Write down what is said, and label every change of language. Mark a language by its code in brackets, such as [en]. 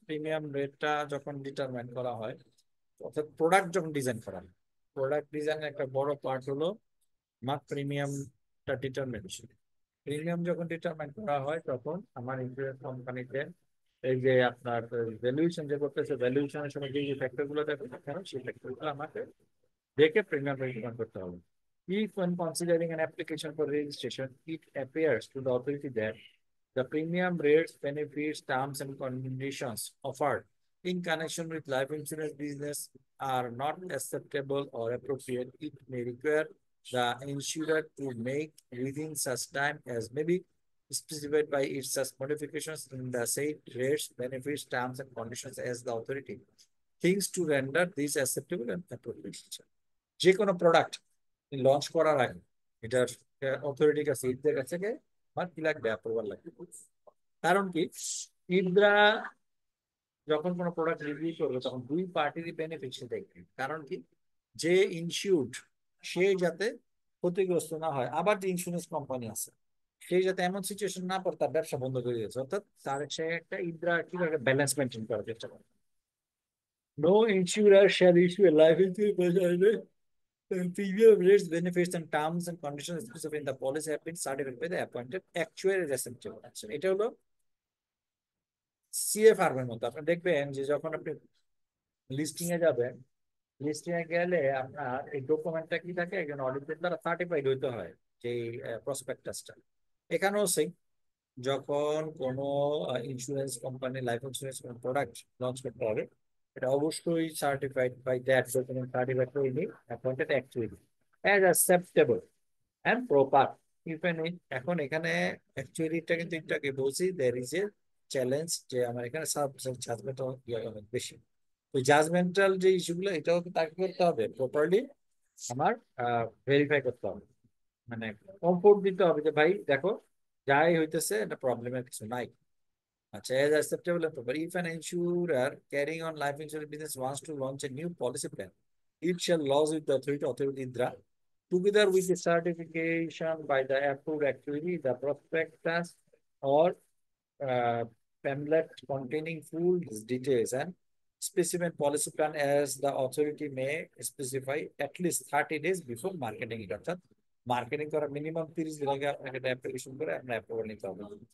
[bn] Premium রেটটা যখন determine করা হয়, অর্থাৎ প্রোডাক্ট যখন ডিজাইন করা হয়, প্রোডাক্ট ডিজাইনের একটা বড় পার্ট হলো আমার প্রিমিয়ামটা ডিটারমিনেশন। প্রিমিয়াম যখন ডিটারমাইন করা হয় তখন আমার ইন্স্যুরেন্স কোম্পানিতে এই যে আপনার ভ্যালুয়েশন যে করতেছে, ভ্যালুয়েশনের সময় যে ফ্যাক্টর গুলো দেখো সেই ফ্যাক্টর গুলো আমাকে দেখে প্রিমিয়াম ডিটারমাইন করতে হবে। [en] If when considering an application for registration, it appears to the authority that the premium rates, benefits, terms, and conditions offered in connection with life insurance business are not acceptable or appropriate, it may require the insurer to make within such time as may be specified by its such modifications in the said rates, benefits, terms, and conditions as the authority thinks to render these acceptable and appropriate. [bn] যে কোনো product launch করার আগে এটার অথরিটির কাছে, ঈদদের কাছে আমার কি লাগবে, অ্যাপ্রুভাল লাগবে। কারণ কি, ঈদরা যখন কোনো প্রোডাক্ট রিভিউ করবে তখন দুই পার্টিরই বেনিফিট দেখবে। কারণ কি, যে ইনসিউরড সে যাতে ক্ষতিগ্রস্ত না হয়। আবার যে ইন্স্যুরেন্স কোম্পানি আছে সেই যাতে এমন সিচুয়েশন না পড়ে তার ব্যবসা বন্ধ করে দিয়েছে, অর্থাৎ তার সে একটা ইন্দ্রা কিভাবে ব্যালেন্স মেনটেন করার চেষ্টা করে। [en] No insurer shall issue a life insurance premium rates, benefits and terms and conditions specified in the policy have been certified by the appointed actuary receptive action. [bn] এটা হলো সিএফআর এর মতো। আপনি দেখবেন যে যখন আপনি লিস্টিং এ যাবেন, লিস্টিং এ গেলে আপনার এই ডকুমেন্টটা কি থাকে, একজন অডিটর দ্বারা সার্টিফাইড হইতে হয় যে প্রসপেক্টাসটা। এখানেও সেই যখন কোনো insurance company life insurance product launch করতে হবে, এটা অবশ্যই [en] Certified by that document, certified by the appointed actuary as acceptable and proper. [bn] Even এখন এখানে অ্যাকচুয়ালিটা কিন্তু এটাকে বলছি [en] there is a challenge [bn] যে আমার এখানে জাজমেন্টাল অনেক বেশি। তো জাজমেন্টাল যে ইস্যুগুলো এটাও তাকে করতে হবে প্রপারলি, আমার ভেরিফাই করতে হবে, মানে কমফোর্ট দিতে হবে যে ভাই দেখো যাই হইতেছে এটা প্রবলেমের কিছু নাই। [en] আচ্ছা, as acceptable and proper. If an insurer carrying on life insurance business wants to launch a new policy plan, it shall lodge with the authority INDRA, together with the certification by the approved actuary, the prospectus or pamphlet containing full details and specimen policy plan as the authority may specify at least 30 days before marketing it. [bn] অর্থাৎ marketing করার minimum 30 দিন আগে আপনাকে এটা application করে আপনার approval নিতে হবে।